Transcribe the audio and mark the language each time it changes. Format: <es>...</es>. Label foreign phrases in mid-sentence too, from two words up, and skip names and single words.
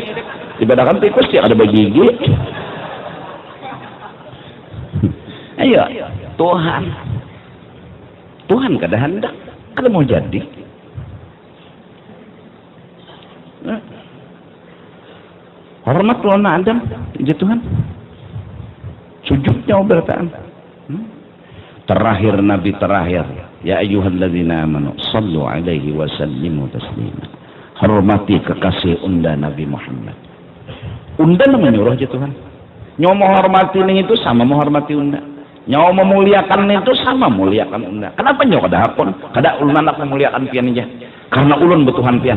<bjn>Daripada kan tikus dia kada bagigi. Ayo, Tuhan kada hendak, kada mau jadi. Hormat lawan Adam, ya Tuhan. Sujudnya bertaan. Terakhir Nabi terakhir,</bjn> <ar>يا أيها الذين آمنوا صلوا عليه وسلموا تسليما.</ar> <bjn>Hormati kekasih unda Nabi Muhammad. Unda menyuruh ya Tuhan. Nyawa menghormati itu sama menghormati unda. Nyawa memuliakan itu sama muliakan unda. Kenapa nyawa kada hakon? Kada ulun nak memuliakan pian aja. Karena ulun betuhan pian.</bjn>